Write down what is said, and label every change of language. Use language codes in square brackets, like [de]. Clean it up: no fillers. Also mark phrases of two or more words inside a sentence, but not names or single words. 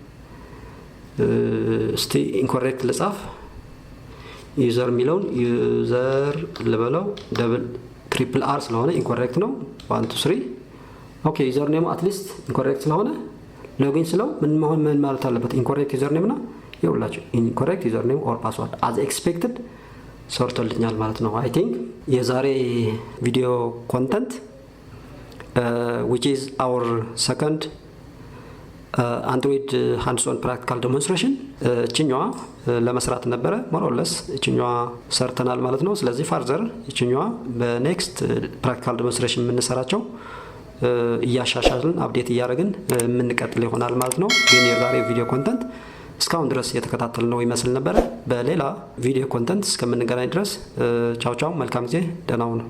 [am] እስቲ ኢንኮሬክት ልጻፍ ዩዘር ሚለውን ዩዘር ልበለው ደብል ትሪፕል አር ስለሆነ ኢንኮሬክት ነው 1 2 3 ኦኬ [en] user name [am] አትሊስት ኢንኮሬክት ስለሆነ ሎጊን ስለው ምን ማለት አለበት [en] incorrect user name [am] እና ይኸውላችሁ [en] incorrect user name or password as expected [am] ሰርቶልኛል ማለት ነው አይ ቲንክ የዛሬ [en] video content which is our second Android hands on practical demonstration [am] እቺኛዋ ለመስራት ነበረ [en] more or less [am] እቺኛዋ ሰርተናል ማለት ነው ስለዚህ ፋርዘር እቺኛዋ በኔክስት [en] practical demonstration [am] የምንሰራቸው እያሻሻልን አፕዴት እያደረግን የምንቀጥል ይሆናል ማለት ነው ግን የዛሬ [en] video content [am] እስካሁን ድረስ የተከታተልነው ይመስል ነበር በሌላ [en] video content [am] እስከምንገናኝ ድረስ ቻው ቻው መልካም ጊዜ ደህና ሁኑ